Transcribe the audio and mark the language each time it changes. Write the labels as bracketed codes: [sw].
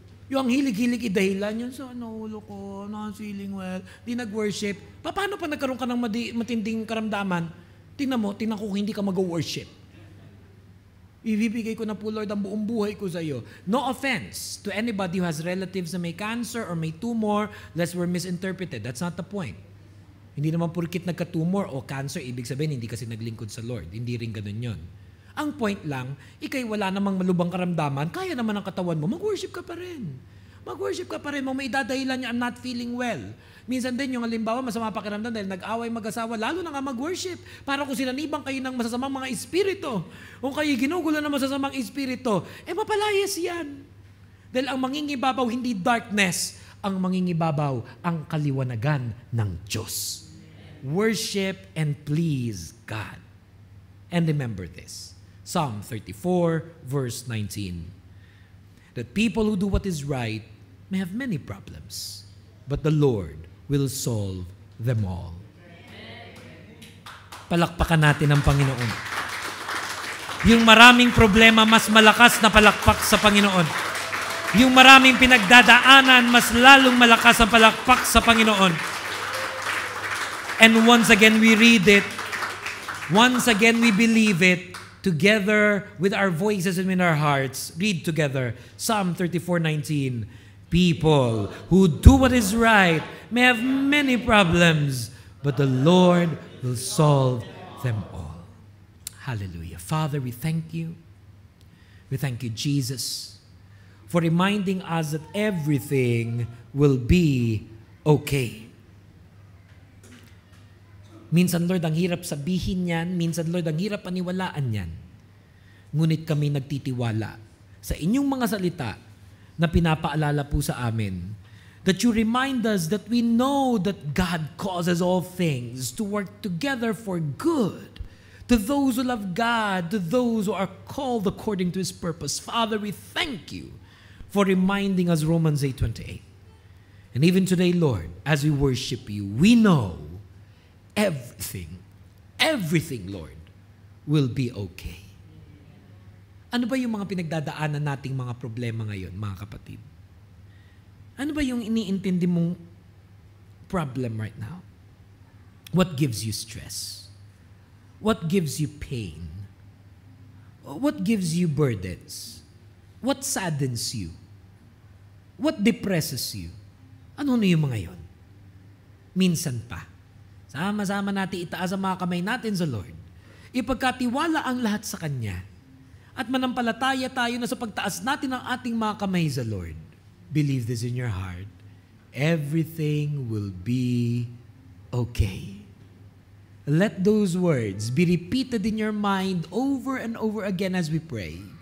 [tl] Yung hilig-hilig idahilan yun sa ulo ko, [en] not feeling well, [tl] di nag-worship. Paano pa nagkaroon ka ng matinding karamdaman? Tingnan ko kung hindi ka mag-worship. Ibibigay ko na po, Lord, ang buong buhay ko sa iyo. [en] No offense to anybody who has relatives na may cancer or may tumor, lest we're misinterpreted. That's not the point. [tl] Hindi naman purkit nagka-tumor o cancer, ibig sabihin hindi kasi naglingkod sa Lord. Hindi rin ganun yun. Ang point lang, ikay wala namang malubang karamdaman, kaya naman ang katawan mo, mag-worship ka pa rin. Mag-worship ka pa rin. May idadahilan niya, [en] I'm not feeling well. [tl] Minsan din yung halimbawa, masama pakiramdam dahil nag-away mag-asawa, lalo na nga mag-worship. Para kung sinanibang kayo ng masasamang mga espiritu, kung kayo ginugulo ng masasamang espiritu, mapalayas yan. Dahil ang mangingibabaw, hindi darkness. Ang mangingibabaw, ang kaliwanagan ng Diyos. [en] Worship and please God. And remember this. Psalm 34, verse 19. That people who do what is right may have many problems, but the Lord will solve them all. [tl] Palakpakan natin ang Panginoon. Yung maraming problema, mas malakas na palakpak sa Panginoon. Yung maraming pinagdadaanan, mas lalong malakas ang palakpak sa Panginoon. [en] And once again, we read it. Once again, we believe it. Together with our voices and in our hearts, read together Psalm 34:19. People who do what is right may have many problems, but the Lord will solve them all. Hallelujah. Father, we thank you. We thank you, Jesus, for reminding us that everything will be okay. [tl] Minsan, Lord, ang hirap sabihin yan. Minsan, Lord, ang hirap paniwalaan yan. Ngunit kami nagtitiwala sa inyong mga salita na pinapaalala po sa amin [en] that you remind us that we know that God causes all things to work together for good to those who love God, to those who are called according to His purpose. Father, we thank you for reminding us Romans 8:28. And even today, Lord, as we worship you, we know everything, Lord, will be okay. [tl] Ano ba yung mga pinagdadaanan nating mga problema ngayon, mga kapatid? Ano ba yung iniintindi mong problem [en] right now? What gives you stress? What gives you pain? What gives you burdens? What saddens you? What depresses you? [tl] Ano yung mga yon? Minsan pa, sama-sama natin itaas ang mga kamay natin sa Lord. Ipagkatiwala ang lahat sa Kanya. At manampalataya tayo na sa pagtaas natin ng ating mga kamay sa Lord. [en] Believe this in your heart. Everything will be okay. Let those words be repeated in your mind over and over again as we pray.